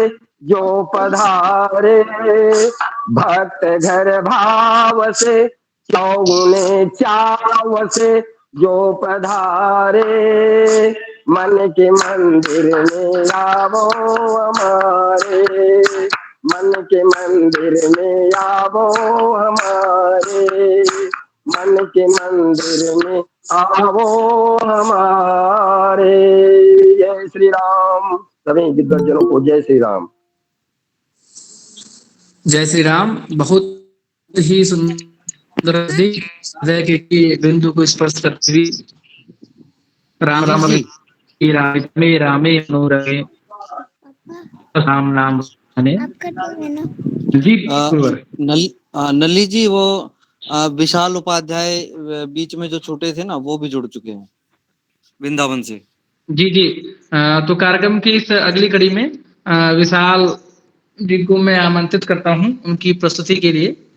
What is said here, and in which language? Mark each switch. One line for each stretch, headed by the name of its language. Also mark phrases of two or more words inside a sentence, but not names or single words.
Hindi: जो पधारे भक्त घर भाव से चौगुने चाव से जो पधारे मन के मंदिर में आवो हमारे मन के मंदिर में आवो हमारे मन के मंदिर में आवो हमारे जय श्री राम सभी दिग्गजनों को जय श्री राम जय श्री राम। बहुत ही सुंदर हृदय के बिंदु को स्पर्श करती हुई राम राम रामे रामे मनोरमे राम नाम ने जी गुरुवर। नली जी वो विशाल उपाध्याय बीच में जो छूटे थे ना, वो भी जुड़ चुके हैं वृंदावन से। जी जी। तो कार्यक्रम की इस अगली कड़ी में विशाल जी को मैं आमंत्रित करता हूं उनकी प्रस्तुति के लिए।